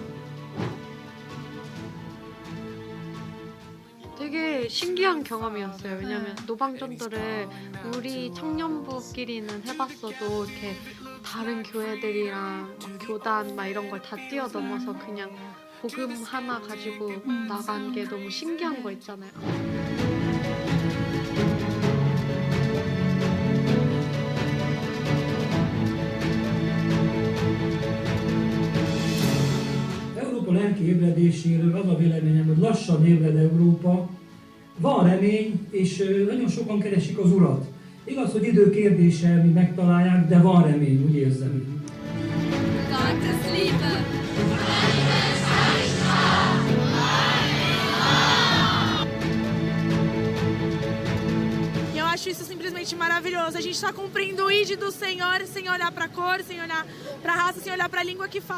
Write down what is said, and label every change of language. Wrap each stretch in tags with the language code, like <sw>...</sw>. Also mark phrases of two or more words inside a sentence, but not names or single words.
<ko>되게 신기한 경험이었어요. 왜냐하면 노방전도를 우리 청년부끼리는 해봤어도 이렇게 다른 교회들이랑 막 교단 막 이런 걸 다 뛰어넘어서 그냥 복음 하나 가지고 나간 게 너무 신기한 거 있잖아요.</ko> <hu>Európa lelki ébredéséről az a véleményem, hogy lassan ébred Európa. Van remény, és nagyon sokan keresik az Urat. Igaz, hogy idő kérdése, míg megtalálják, de van remény, úgy érzem.</hu> <de>Gottes Liebe.</de> <pt>simplesmente maravilhoso. A gente está cumprindo o ID do Senhor sem olhar para a cor, sem olhar para a raça, sem olhar para a língua que fala.</pt>